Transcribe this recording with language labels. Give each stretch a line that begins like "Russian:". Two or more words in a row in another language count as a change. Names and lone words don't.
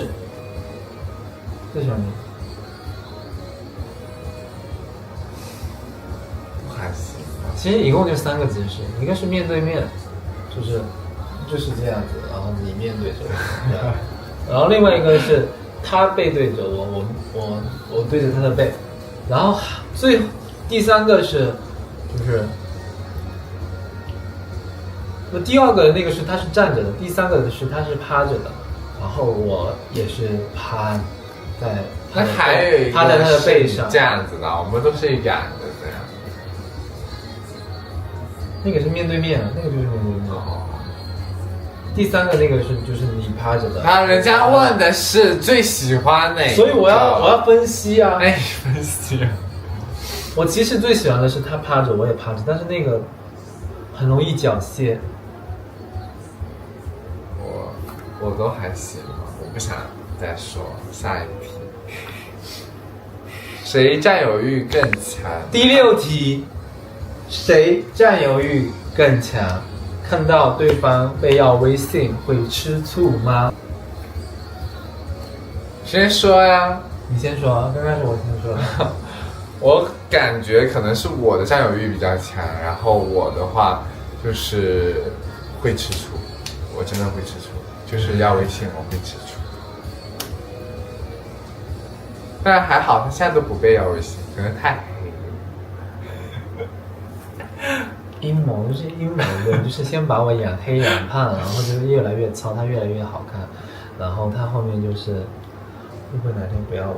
Chinese: 最喜歡哪個？还行。其實一共就3個姿勢，一個是面對面，就是這樣子，然後你面對着我，然後另外一個是他背对着我对着他的背，然後第3個是就是。那第2個那個是他是站着的，第3個是他是趴着的，然後我也是趴在他还有一个趴在他的背上，这樣子的，我們都是仰的這樣。那個是面對面，那個就是面對面。哦。第3個那個就是你趴着的。那人家問的是最喜歡哪個，所以我要分析啊。哎，分析啊。我其實最喜歡的是他趴着，我也趴着，但是那個很容易繳械。我都還行，我不想再說下一題。誰佔有慾更強？第6題，誰佔有慾更強？看到對方被要微信會吃醋嗎？先說呀，你先說啊，剛剛是我先說。我感覺可能是我的佔有慾比較強，然後我的話就是會吃醋，我真的會吃醋。就是要微信，我會吃醋。但還好，他現在都不被要微信，可能太黑了。陰謀就是陰謀論，就是先把我養黑養胖，然後就是越來越糙，他越來越好看，然後他後面就是會不會哪天不要我？